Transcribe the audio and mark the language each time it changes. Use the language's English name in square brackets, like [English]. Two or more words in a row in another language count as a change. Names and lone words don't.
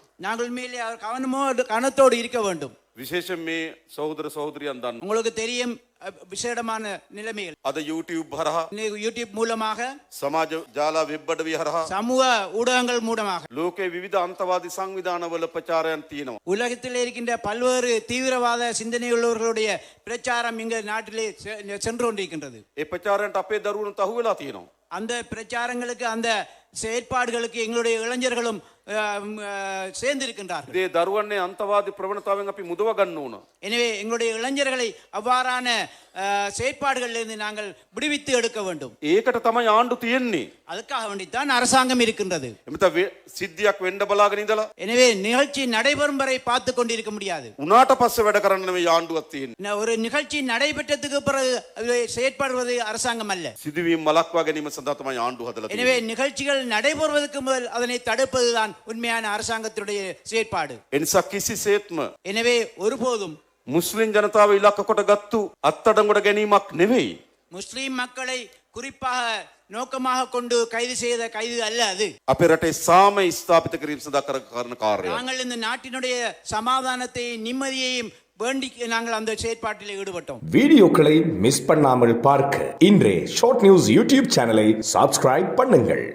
[Tamil] நாங்கள் மேலே அவர் கவனத்தோடு இருக்க வேண்டும். [Sinhala] විශේෂයෙන් මේ සහෝදර සහෝදරියන් දන්න. [Tamil] உங்களுக்கு தெரியும் விசேடமான நிலைமைகள் [Sinhala] අද YouTube හරහා [Tamil] யூடியூப் மூலமாக [Sinhala] සමාජ ජාලා වෙබ් අඩවි හරහා [Tamil] சமூக ஊடகங்கள் மூலமாக [Sinhala] ලෝකයේ විවිධ අන්තවාදී සංවිධානවල ප්‍රචාරයන් තියෙනවා. [Tamil] உலகத்தில் இருக்கின்ற பல்வேறு தீவிரவாத சிந்தனையுள்ளவர்களுடைய பிரச்சாரம் இங்க நாட்டிலே சென்று கொண்டிருக்கின்றது. [Sinhala] ඒ ප්‍රචාරයන්ට අපේ දරුවනුත් අහු වෙලා තියෙනවා. [Tamil] அந்த பிரச்சாரங்களுக்கு அந்த செயற்பாடுகளுக்கு எங்களுடைய இளைஞர்களும் சேர்ந்திருக்கின்றார்கள். [Sinhala] ඒ දරුවන්නේ අන්තවාදී ප්‍රවණතාවෙන් අපි මුදව ගන්න ඕන. [Tamil] எனவே எங்களுடைய இளைஞர்களை அவ்வாறான செயற்பாடுகளிலிருந்து நாங்கள் விடுவித்து எடுக்க வேண்டும். [Sinhala] ඒකට තමයි ආණ්ඩු තියෙන්නේ. [Tamil] அதுக்காக வேண்டித்தான் அரசாங்கம் இருக்கின்றது. [Sinhala] එමෙත සිද්ධියක් වෙන්න බලාගෙන ඉඳලා [Tamil] எனவே நிகழ்ச்சி நடைபெறும் வரை பார்த்து கொண்டிருக்க முடியாது. [Sinhala] උනාට පස්සේ වැඩ කරන්න නෙවෙයි ආණ්ඩුවක් තියෙන්නේ. [Tamil] ஒரு நிகழ்ச்சி நடைபெற்றதுக்கு பிறகு செயற்படுவது அரசாங்கம் அல்ல. [Sinhala] සිදුවීම් මලක්වා ගැනීම සඳහා තමයි ආණ්ඩුව හදලා තියෙන්නේ. [Tamil] எனவே நிகழ்ச்சிகள் நடைபெறுவதற்கு முதல் அதனை தடுப்பதுதான் உண்மையான அரசாங்கத்துடைய செயற்பாடு. [Sinhala] එනිසා කිසිසේත්ම [Tamil] எனவே ஒருபோதும் [Sinhala] මුස්ලිම් ජනතාව ඉලක්ක කොට ගත්තු අත්අඩංගුවට ගැනීමක් නෙවෙයි. [Tamil] முஸ்லிம் மக்களை குறிப்பாக நோக்கமாக கொண்டு கைது செய்த கைது அல்ல அது. [Sinhala] අපේ රටේ සාමය ස්ථාපිත කිරීම සඳහා කරන කාර්යයක්. [Tamil] நாங்கள் இந்த நாட்டினுடைய சமாதானத்தை நிம்மதியையும் வேண்டி நாங்கள் அந்த செயற்பாட்டில் ஈடுபட்டோம். வீடியோக்களை மிஸ் பண்ணாமல் பார்க்க இன்றே ஷார்ட் நியூஸ் யூடியூப் சேனலை சப்ஸ்கிரைப் பண்ணுங்கள்.